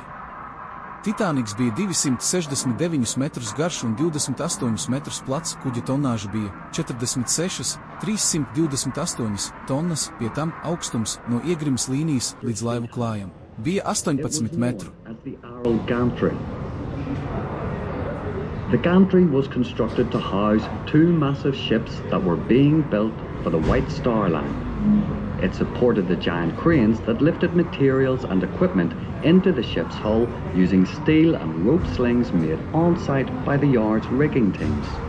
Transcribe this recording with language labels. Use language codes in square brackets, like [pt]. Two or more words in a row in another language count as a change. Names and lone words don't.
[lv] Titaniks bija 269 metrus garš un 28 metrus plats, kuģa tonāža bija 46, 328 tonnas, pie tam augstums no iegrimas līnijas līdz laivu klājam bija 18 metru. [en] The gantry was constructed to house 2 massive ships that were being built for the White Star Line. It supported the giant cranes that lifted materials and equipment into the ship's hull using steel and rope slings made on-site by the yard's rigging teams.